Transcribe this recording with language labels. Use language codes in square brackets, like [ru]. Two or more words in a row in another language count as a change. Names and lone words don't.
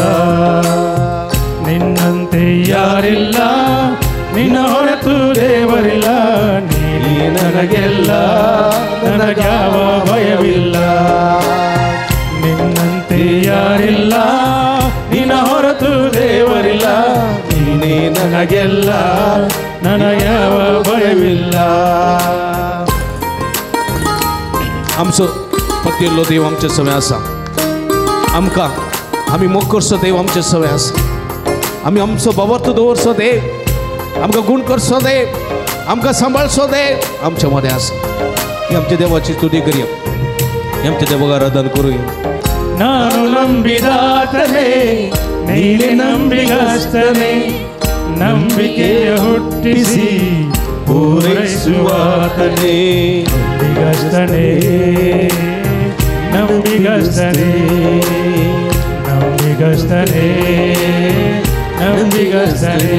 [kn] ನಿನ್ನಂತೆ ಯಾರಿಲ್ಲ, ನಿನ್ನ ಹೊರತು ದೇವರಿಲ್ಲ, ನೀನೇ ನನಗೆಲ್ಲ, ನನಗ್ಯಾವ ಭಯವಿಲ್ಲ. ನಿನ್ನಂತೆ ಯಾರಿಲ್ಲ, ನಿನ್ನ ಹೊರತು ದೇವರಿಲ್ಲ, ನೀನೇ ನನಗೆಲ್ಲ, ನನಗ್ಯಾವ ಭಯವಿಲ್ಲ. [kok] आमचं पत्तेलो देव आमच्या सवय असा, आमका आम्ही मोग करसो देव आमच्या सवय असा, आम्ही आमचं बाबत दवरसो देव, आमकां गुण करसो देव, आमकां सांभाळसो देव आमच्या मध्ये असा. ही आमच्या देवाची स्तुती करूया, आमच्या देवाक आराधना करूया. [kn] ನಾನು ನಂಬಿದಾತನೇ, ನೀನೆ ನಂಬಿಗಸ್ತನೇ, ನಂಬಿಕೆಯ ಹುಟ್ಟಿಸಿ ಪೂರೈಸುವಾತನೇ. ನಂಬಿಗಸ್ತನೇ, ನಂಬಿಗಸ್ತನೇ, ನಂಬಿಗಸ್ತನೇ, ನಂಬಿಗಸ್ತನೇ.